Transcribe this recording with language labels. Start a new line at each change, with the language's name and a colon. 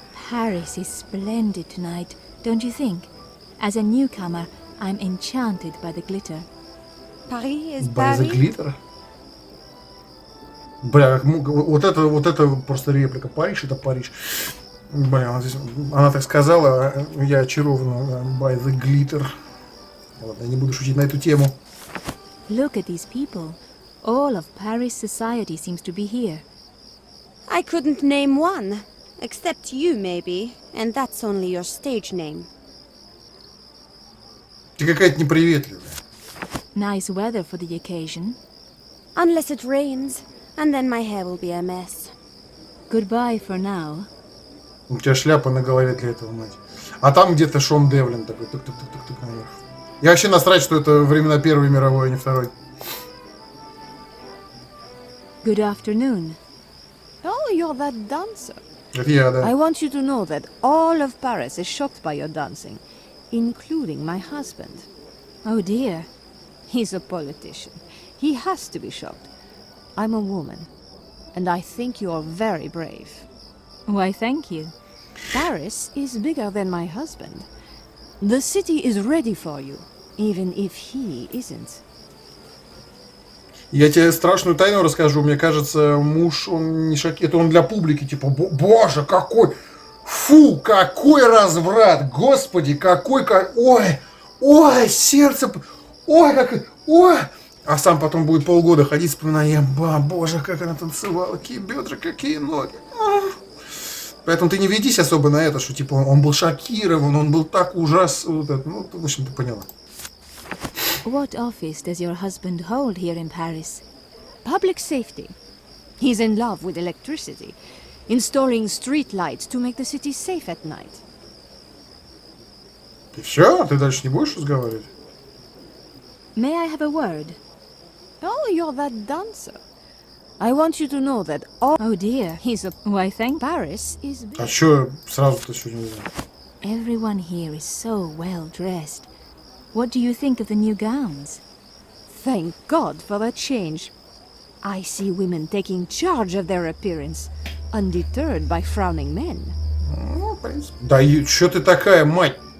English: Paris is splendid tonight, don't you think? As a newcomer, I'm enchanted by the glitter. Paris is By the Paris? glitter?
Russian: Бля, вот это просто реплика. Париж — это Париж. Бля, она так сказала, я очарован.
English: By the glitter.
Russian: Ладно, я не буду шутить на эту тему.
English: Look at these people. All of Paris society seems to be here. I couldn't name one. Except you, maybe. And that's only your stage name.
Russian: Ты какая-то неприветливая.
English: Nice weather for the occasion. Unless it rains. And then my hair will be a mess. Goodbye for now.
Russian: У тебя шляпа на голове для этого, мать. А там где-то Шон Девлин такой, тук-тук-тук-тук наверх. Я вообще насрать, что это времена Первой мировой, а не Второй.
English: Good afternoon. Oh, you're that dancer.
Russian: Это я, да.
English: I want you to know that all of Paris is shocked by your dancing, including my husband. Oh dear. He's a politician. He has to be shocked. I'm a woman, and I think you're very brave. Why, thank you. Paris is bigger than my husband. The city is ready for you, even if he isn't.
Russian: Я тебе страшную тайну расскажу. Мне кажется, муж, он не шокирует. Это он для публики, типа, боже, какой... Фу, какой разврат! Господи, какой... Ой, сердце... Ой, как... Ой! А сам потом будет полгода ходить, вспоминая, боже, как она танцевала, какие бедра, какие ноги. Поэтому ты не ведись особо на это, что типа он был шокирован, он был так ужасен. Вот ну, в общем, ты поняла.
English: What office does your husband hold here in Paris? Public safety. He's in love with electricity, installing street lights to make the city safe at night.
Russian: И все? Ты дальше не будешь разговаривать?
English: May I have a word? Oh, you're that dancer. I want you to know that all... Oh dear. He's a... Why, thank... Paris is...
Russian: А чё сразу-то сегодня не знаю?
English: Everyone here is so well dressed. What do you think of the new gowns? Thank God for the change. I see women taking charge of their appearance, undeterred by frowning men.
Russian: Ну, в принципе. Да и чё ты такая, мать?